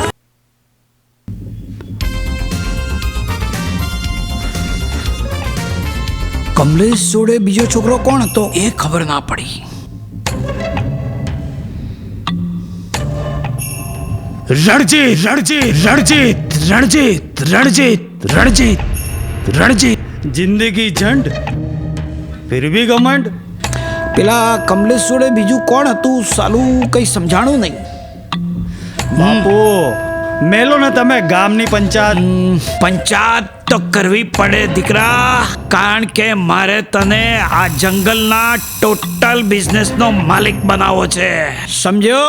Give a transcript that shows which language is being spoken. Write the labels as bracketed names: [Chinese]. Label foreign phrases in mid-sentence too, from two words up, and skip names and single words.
[Gujarati] કમલેશ જોડે બીજો છોકરો કોણ હતો એ ખબર ના પડી. રણજીત રણજીત રણજીત રણજીત રણજીત રણજીત રણજીત. [Hindi] जिंदगी झंड फिर भी घमंड. [Gujarati] પેલા કમલેશ જોડે બીજું કોણ હતું સાલું કઈ સમજાણું નહીં. બાપુ મેલો ને તમે ગામની પંચાયત. પંચાયત તો કરવી પડે દીકરા, કારણ કે મારે તને આ જંગલના ટોટલ બિઝનેસનો માલિક બનાવવો છે, સમજ્યો?